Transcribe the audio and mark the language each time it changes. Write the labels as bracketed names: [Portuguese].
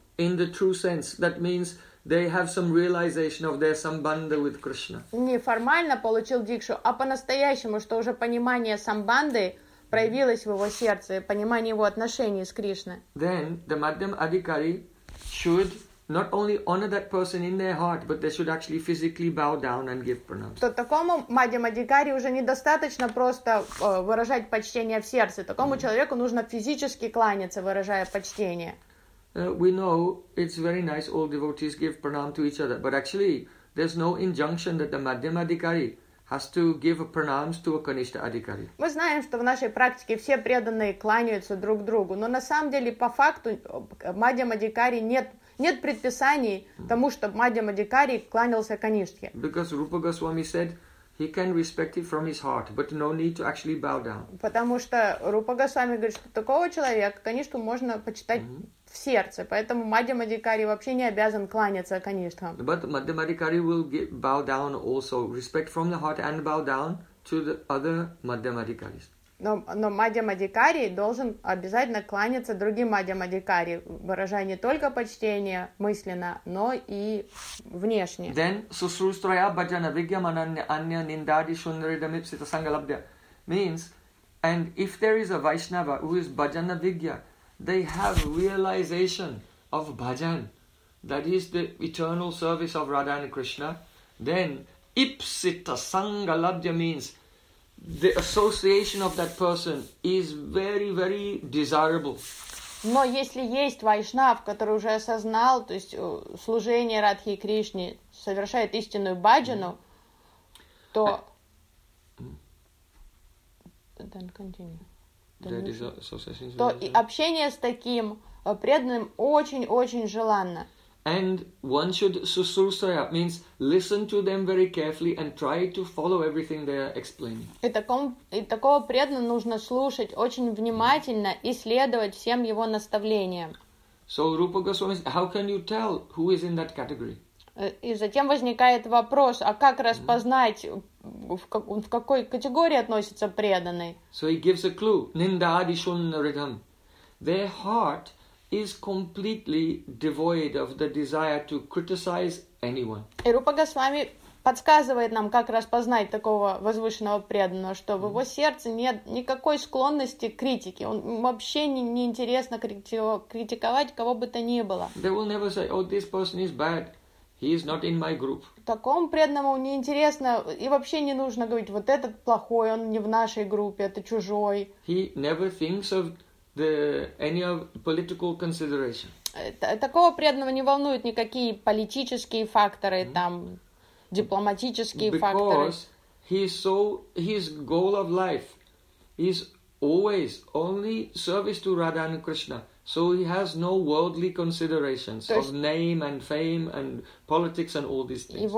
[English] in the true sense, that means they have some realization of their sambandha with Krishna. [Russian] Не формально получил дикшу, а по-настоящему, что уже понимание самбанды проявилось в его сердце, понимание его отношений с Кришной. [English] Then the madhyam adhikari should not only honor that person in their heart, but they should actually physically bow down and give pranams. [Russian] То такому мадхьям адхикари уже недостаточно просто выражать почтение в сердце. Такому человеку нужно физически кланяться, выражая почтение. [English] We know it's very nice all devotees give pranam to each other, but actually there's no injunction that the madhyam adhikari has to give pranams to a kanishtha adhikari. [Russian] Мы знаем, что в нашей практике все преданные кланяются друг другу, но на самом деле по факту мадхьям адхикари нет предписаний тому, чтобы мадхьям адхикари кланялся канишке. [English] Because Rupa Goswami said he can respect it from his heart, but no need to actually bow down. [Russian] Потому что Рупа Госвами говорит, что такого человека каништу можно почитать в сердце, поэтому мадхьям адхикари вообще не обязан кланяться каништкам. [English] But madhyam adhikari will bow down also, respect from the heart and bow down to the other madhyam adhikaris. [Russian] Но мадхьям адхикари должен обязательно кланяться другим мадхьям адхикари, выражая не только почтение мысленно, но и внешне. [English] Then [Sanskrit] susrustraya bhajana vigyam ananya nindadi shunyaridam ipsita sangalabhya [English] means, and if there is a Vaishnava who is bhajana vigya, they have realization of bhajan, that is the eternal service of Radha and Krishna, then ipsita sangalabhya means the association of that person is very, very desirable. [Russian] Но если есть вайшнав, который уже осознал, то есть служение Радхи и Кришне, совершает истинную баджану, то... [English] Then continue. [Russian] То и общение с таким преданным очень-очень желанно. [English] And one should susrusraya means listen to them very carefully and try to follow everything they are explaining. [Russian] И такого преданного нужно слушать очень внимательно и следовать всем его наставлениям. [English] So Rupa Goswami, how can you tell who is in that category? [Russian] И затем возникает вопрос, а как распознать, в какой категории относится преданный? [English] So he gives a clue. Nindadi shunyaridham. Their heart is completely devoid of the desire to criticize anyone. [Russian] И Рупа Госвами подсказывает нам, как распознать такого возвышенного преданного, что в его сердце нет никакой склонности к критике. Он вообще не интересно критиковать кого бы то ни было. [English] They will never say, oh, this person is bad. He is not in my group. [Russian] Такому преданному не интересно и вообще не нужно говорить, вот этот плохой, он не в нашей группе, это чужой. [English] He never thinks of any of political consideration. [Russian] Такого преданного не волнуют никакие политические факторы, там дипломатические факторы. [English] Because his goal of life is always only service to Radha and Krishna. So he has no worldly considerations of name and fame and politics and all these things.